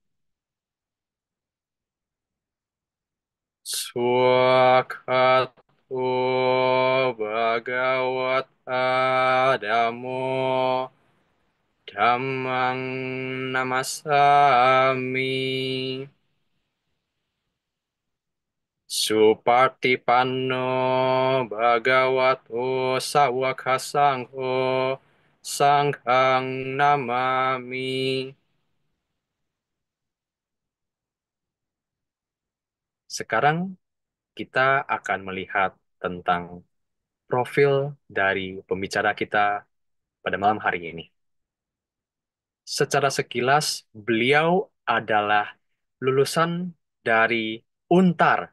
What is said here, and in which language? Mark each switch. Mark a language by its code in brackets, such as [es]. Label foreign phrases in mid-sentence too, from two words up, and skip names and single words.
[pi] Swakato Bhagawata Dhammo Dhammang Namasami Supartipanno Bhagavato Sawaka Sangho Sanghang Namami. [id] Sekarang kita akan melihat tentang profil dari pembicara kita pada malam hari ini. Secara sekilas, beliau adalah lulusan dari Untar.